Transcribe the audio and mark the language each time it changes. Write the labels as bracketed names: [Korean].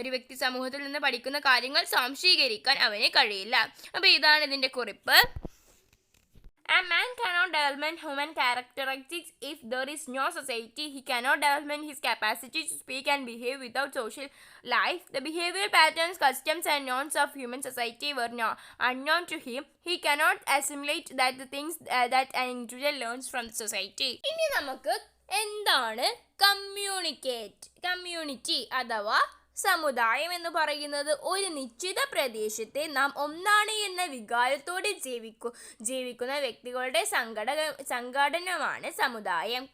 [Malayalam] ഒരു വ്യക്തി സമൂഹത്തിൽ നിന്ന് പഠിക്കുന്ന കാര്യങ്ങൾ സ്വാംശീകരിക്കാൻ അവന് കഴിയില്ല. അപ്പോൾ ഇതാണ് ഇതിൻ്റെ കുറിപ്പ്. [English] A man cannot develop human characteristics if there is no society. He cannot develop his capacity to speak and behave without social life. The behavioral patterns, customs and norms of human society were unknown to him. He cannot assimilate the things that an individual learns from the society. [Malayalam] ഇനി നമുക്ക് എന്താണ് community അഥവാ സമുദായം എന്ന് പറയുന്നത്? ഒരു നിശ്ചിത പ്രദേശത്തെ നാം ഒന്നാണ് എന്ന വികാരത്തോടെ ജീവിക്കുന്ന വ്യക്തികളുടെ സംഘടനമാണ് സമുദായം.